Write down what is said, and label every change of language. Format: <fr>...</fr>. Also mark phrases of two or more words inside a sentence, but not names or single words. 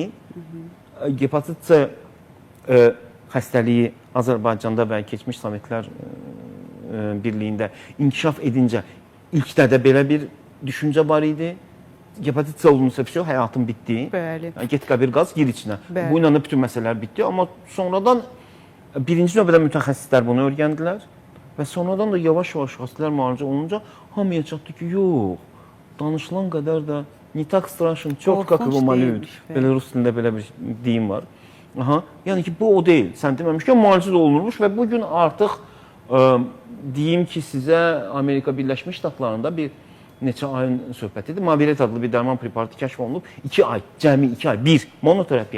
<az>Hepatit C xəstəliyi Azərbaycanda və keçmiş Sovetlər Birliyində inkişaf edincə ilkdə də belə bir düşüncə var idi. Hepatit C olunsa vəsə həyatın bitdi. Bəli. Yəni, get qəbir qaz, gir içinə. Bəli. Bu ilə də bütün məsələlər bitdi. Amma sonradan birinci növbədə mütəxəssislər bunu öyrəndilər və sonradan da yavaş-yavaş xəstələr müalicə olunca hamıya çatdı ki, yox, danışılan qədər də</az> <ru>не так страшен, четко как его малюют.</ru> <az>Belə rus dilində belə bir deyim var. Aha, yəni ki, bu o deyil. Sən deməmişkən müalicə də olunurmuş və bu gün artıq deyim ki, sizə Amerika Birləşmiş Ştatlarında bir neçə ayın söhbətidir. Maviret adlı bir dərman preparatı kəşf olunub. 2 ay, cəmi 2 ay, bir monoterapiya.</az>